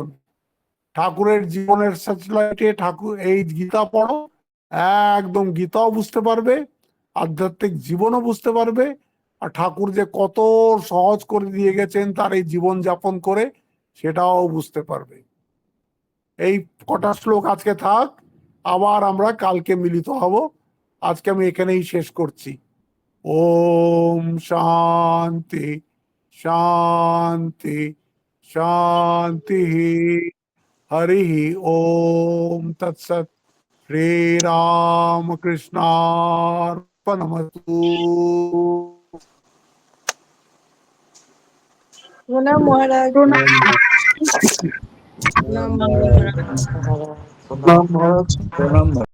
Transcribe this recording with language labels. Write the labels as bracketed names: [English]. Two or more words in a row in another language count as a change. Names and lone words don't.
[Bangla] ঠাকুরের জীবনের সার্চলাইটে ঠাকুর এই গীতা পড়ো, একদম গীতাও বুঝতে পারবে, আধ্যাত্মিক জীবনও বুঝতে পারবে, আর ঠাকুর যে কত সহজ করে দিয়ে গেছেন তার এই জীবন যাপন করে, সেটাও বুঝতে পারবে। এই কটা শ্লোক আজকে থাক, আবার আমরা কালকে মিলিত হব। আজকে আমি এখানেই শেষ করছি। [Sanskrit] ওম শান্তি শান্তি শান্তি। हरि ओम तत्सत। श्री राम कृष्णार्पणमस्तु। [Bangla] প্রণাম মহারাজ। প্রণাম। প্রণাম মহারাজ। প্রণাম মহারাজ, প্রণাম।